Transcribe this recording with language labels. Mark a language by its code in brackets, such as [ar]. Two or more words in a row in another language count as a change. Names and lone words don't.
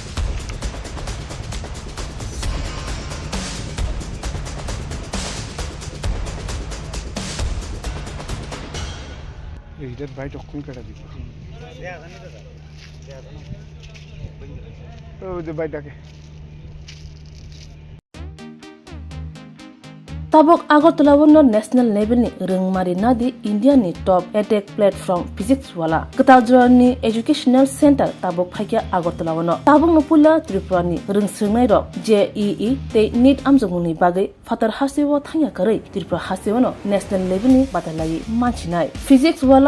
[bn] এইটার বাইট অক্ষণ কেটে দিব ওই যে বাইটাকে [trp] Tabok Agartala wono [en] national level [trp] ni rengmari nadi India ni [en] top edtech platform [trp] physics wala Ketajra ni educational center tabok phakya Agartala wono tabok nopula Tripura ni rengsirnai rok JEE te NEET amjongni bagai fatar hasewo thangya karai Tripura hasewono [en] national level [trp] ni batalai manchinai physics wala